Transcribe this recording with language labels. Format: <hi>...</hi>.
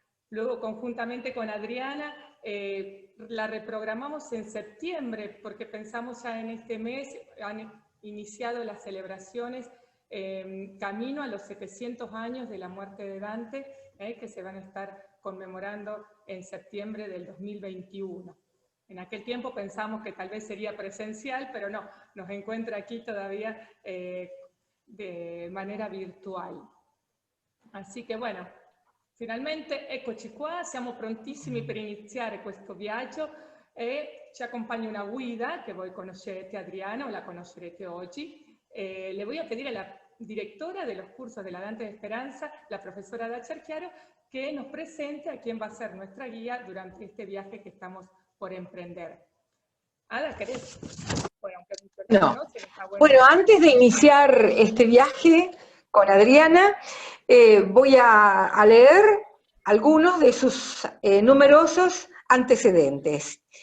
<es>Luego, conjuntamente con Adriana, la reprogramamos en septiembre, porque pensamos ya en este mes, han iniciado las celebraciones camino a los 700 años de la muerte de Dante, que se van a estar conmemorando en septiembre del 2021. En aquel tiempo pensamos que tal vez sería presencial, pero no, nos encuentra aquí todavía de manera virtual.</es> <it>Así che, bueno, finalmente eccoci qua, siamo prontissimi per iniziare questo viaggio e ci accompagna una guida che voi conoscete, Adriana, o la conoscerete oggi.</it> <es>Le voy a pedir a la directora de los cursos de la Dante de Esperanza, la profesora Ada Cerchiaro, que nos presente a quién va a ser nuestra guía durante este viaje que estamos por emprender. Ada, ¿querés? Bueno, aunque no. Bueno, antes de iniciar este viaje con Adriana, voy a leer algunos de sus numerosos antecedentes.</es>